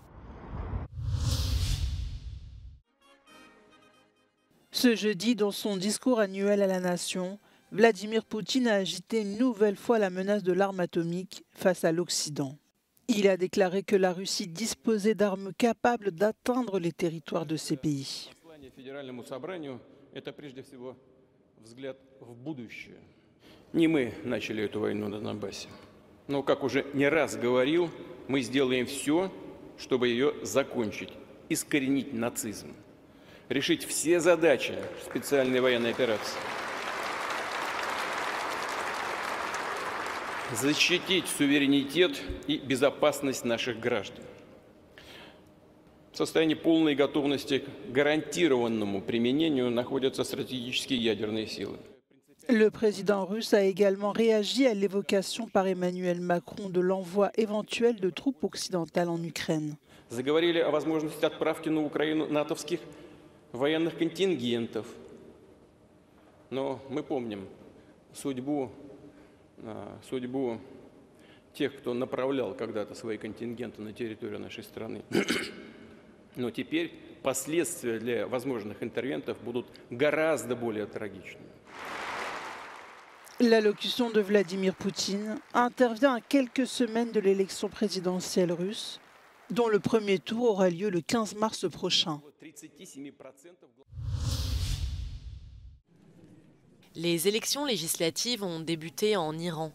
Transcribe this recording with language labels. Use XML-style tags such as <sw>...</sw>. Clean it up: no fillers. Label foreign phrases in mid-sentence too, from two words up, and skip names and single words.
<fr>Ce jeudi, dans son discours annuel à la nation, Vladimir Poutine a agité une nouvelle fois la menace de l'arme atomique face à l'Occident. Il a déclaré que la Russie disposait d'armes capables d'atteindre les territoires de ces pays.</fr> <ru>Не мы начали эту войну на Донбассе. Но, как уже не раз говорил, мы сделаем все, чтобы ее закончить, искоренить нацизм, решить все задачи специальной военной операции, защитить суверенитет и безопасность наших граждан. В состоянии полной готовности к гарантированному применению находятся стратегические ядерные силы.</ru> <fr>Le président russe a également réagi à l'évocation par Emmanuel Macron de l'envoi éventuel de troupes occidentales en Ukraine.</fr> <ru>Заговорили о возможности отправки на Украину натовских военных контингентов. Но мы помним судьбу тех, кто направлял когда-то свои контингенты на территорию нашей страны. Но теперь последствия для возможных интервентов будут гораздо более трагичными.</ru> <fr>L'allocution de Vladimir Poutine intervient à quelques semaines de l'élection présidentielle russe, dont le premier tour aura lieu le 15 mars prochain. Les élections législatives ont débuté en Iran.</fr>